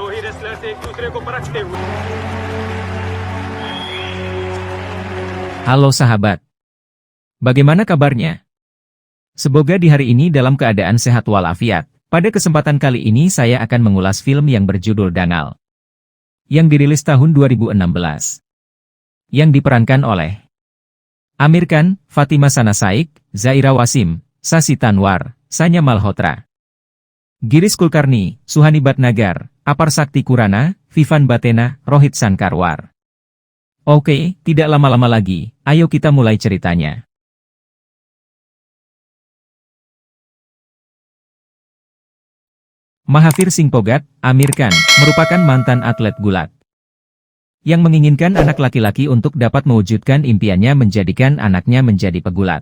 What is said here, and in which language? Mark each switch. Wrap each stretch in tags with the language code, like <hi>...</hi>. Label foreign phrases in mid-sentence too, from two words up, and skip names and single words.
<hi>असल्यास एक दूसरे को परखते हुए।</hi> <id>Halo sahabat. Bagaimana kabarnya? Semoga di hari ini dalam keadaan sehat walafiat. Pada kesempatan kali ini saya akan mengulas film yang berjudul Dangal, yang dirilis tahun 2016. Yang diperankan oleh Amir Khan, Fatima Sana Saik, Zaira Wasim, Sasi Tanwar, Sanya Malhotra, Girish Kulkarni, Suhani Bhatnagar, Apar Sakti Kurana, Vivan Batena, Rohit Sankarwar. Oke, tidak lama-lama lagi, ayo kita mulai ceritanya. Mahavir Singh Phogat, Amir Khan, merupakan mantan atlet gulat yang menginginkan anak laki-laki untuk dapat mewujudkan impiannya menjadikan anaknya menjadi pegulat.</id>